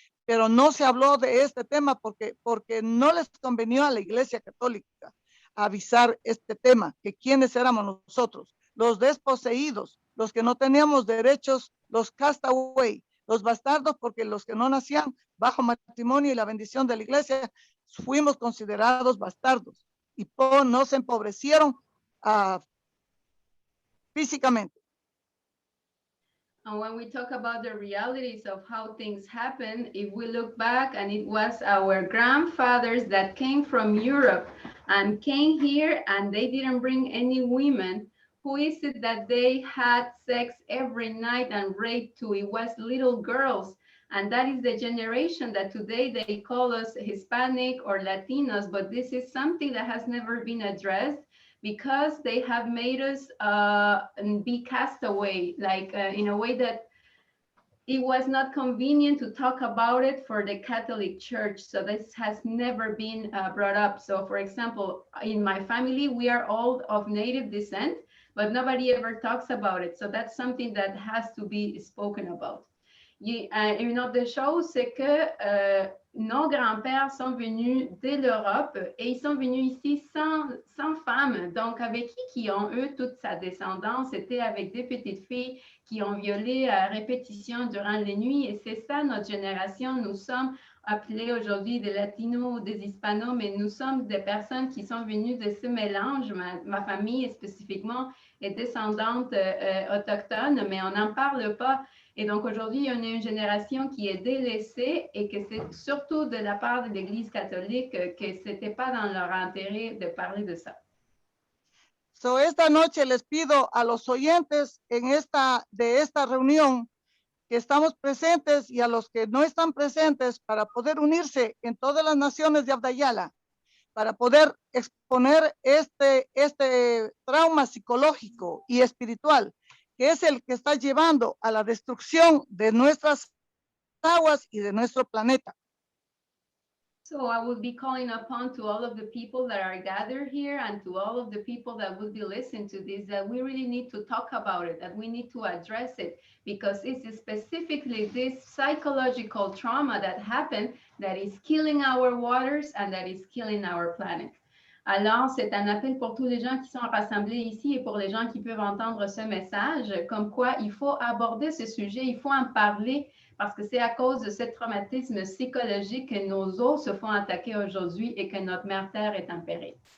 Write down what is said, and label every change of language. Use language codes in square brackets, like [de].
[es] pero no se habló de este tema porque no les convenió a la Iglesia Católica avisar este tema, que quiénes éramos nosotros, los desposeídos, los que no teníamos derechos, los castaway, los bastardos, porque los que no nacían bajo matrimonio y la bendición de la iglesia, fuimos considerados bastardos y nos empobrecieron físicamente. [en] And when we talk about the realities of how things happen, if we look back, and it was our grandfathers that came from Europe and came here and they didn't bring any women, who is it that they had sex every night and raped to? It was little girls. And that is the generation that today they call us Hispanic or Latinos, but this is something that has never been addressed because they have made us be castaway, like in a way that it was not convenient to talk about it for the Catholic Church. So this has never been brought up. So for example, in my family, we are all of native descent, but nobody ever talks about it. So that's something that has to be spoken about. [fr] Une autre chose, c'est que nos grands-pères sont venus de l'Europe et ils sont venus ici sans femmes. Donc, avec qui ont, eux, toute sa descendance? C'était avec des petites filles qui ont violé à répétition durant les nuits. Et c'est ça, notre génération. Nous sommes appeler aujourd'hui des Latinos ou des Hispanos, mais nous sommes des personnes qui sont venues de ce mélange. Ma famille spécifiquement est descendante autochtone, mais on n'en parle pas. Et donc aujourd'hui, on a une génération qui est délaissée et que c'est surtout de la part de l'Église catholique que ce n'était pas dans leur intérêt de parler de ça. [es] So, esta noche les pido a los oyentes de esta reunión que estamos presentes y a los que no están presentes para poder unirse en todas las naciones de Abdayala, para poder exponer este trauma psicológico y espiritual, que es el que está llevando a la destrucción de nuestras aguas y de nuestro planeta. [en] So I will be calling upon to all of the people that are gathered here and to all of the people that will be listening to this, that we really need to talk about it, that we need to address it, because it's specifically this psychological trauma that happened that is killing our waters and that is killing our planet. [fr] Alors, c'est un appel pour tous les gens qui sont rassemblés ici et pour les gens qui peuvent entendre ce message, comme quoi il faut aborder ce sujet, il faut en parler, parce que c'est à cause de ce traumatisme psychologique que nos eaux se font attaquer aujourd'hui et que notre mère Terre est en péril.